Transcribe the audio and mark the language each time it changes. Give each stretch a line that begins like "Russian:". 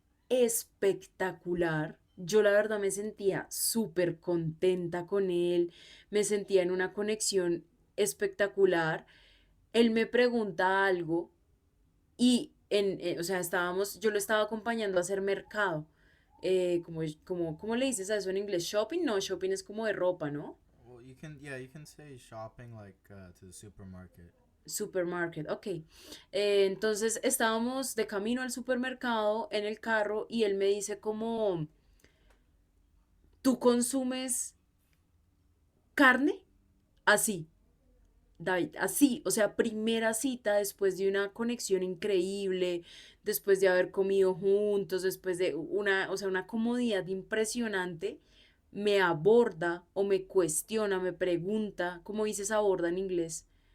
Spanish: espectacular. Yo la verdad me sentía súper contenta con él, me sentía en una conexión espectacular. Él me pregunta algo y o sea, yo lo estaba acompañando a hacer mercado. ¿Cómo le dices a eso en inglés? ¿Shopping? No, shopping es como de ropa, ¿no?
English: Well, you can say shopping like to the supermarket. Supermarket, ok.
Spanish: Entonces estábamos de camino al supermercado en el carro y él me dice como, ¿tú consumes carne? Así, David, así, o sea, primera cita después de una conexión increíble, después de haber comido juntos, después de una, o sea, una comodidad impresionante, me aborda o me cuestiona, me pregunta, ¿cómo dices aborda en inglés?